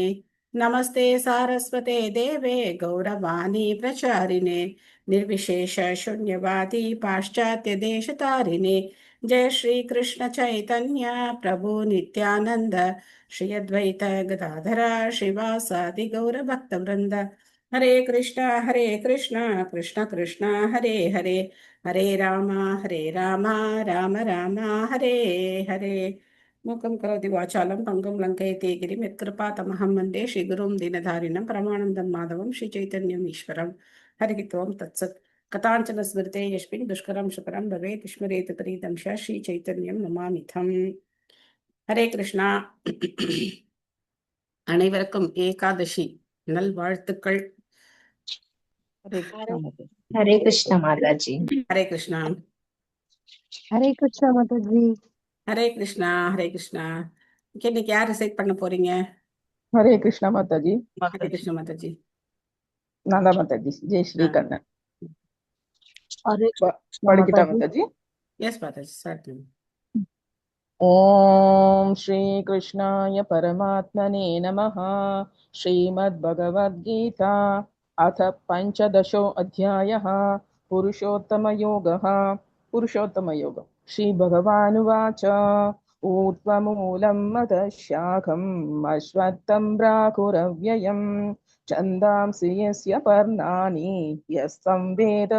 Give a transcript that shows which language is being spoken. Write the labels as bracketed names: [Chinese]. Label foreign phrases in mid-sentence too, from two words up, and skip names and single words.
[Sanskrit] नमस्ते सारस्वते देवे गौरवाणी प्रचारिणे निर्विशेष शून्यवादी पाश्चात्य देशतारिणे। जय श्री कृष्ण चैतन्य प्रभु नित्यानंद श्री अद्वैत गदाधर श्रीवासादि गौर भक्त वृंद। हरे कृष्ण कृष्ण कृष्ण हरे हरे हरे राम राम राम हरे हरे। मूकं करोति वाचालं पङ्गुं लङ्कयति गिरिं यत्कृपातमहं वन्दे श्रीगुरुं दीनधारिणं परमानन्दं माधवं श्रीचैतन्यम् ईश्वरं। हरिः ओं तत्सत्। कथाञ्चन स्मृते यस्मिन् दुष्करं सुकरं भवेत् स्मरेत् प्रीतं च श्रीचैतन्यं नमामिथम्। [Hindi] हरे कृष्णा। [Tamil] அனைவருக்கும் ஏகாதசி நல்வாழ்த்துக்கள். [Hindi] हरे कृष्णा माता। हरे कृष्ण माता जी। हरे कृष्णा हरे कृष्णा माता जी। हरे कृष्णा हरे कृष्णा. [Tamil] இன்னைக்கு யார் ரிசைட் பண்ண போறீங்க? [Hindi] हरे कृष्णा माता जी। हरे कृष्णा माताजी. नंदा माता जी जय श्री कर्ण। हरे कृष्णा पढ़किटा माता जी। माता जी। [Tamil] எஸ் மாதாஜி ஸ்டார்ட். [Sanskrit] ओम श्री कृष्णाय परमात्मने नमः। श्रीमद्भगवद्गीता अथ पंचदशो अध्यायः पुरुषोत्तमयोगः। पुरुषोत्तमयोग श्री भगवानुवाच ऊर्ध्वमूलं मदः शाखम् अश्वत्थं प्राहुरव्ययम् छन्दांसि यस्य पर्णानि यस्तं वेद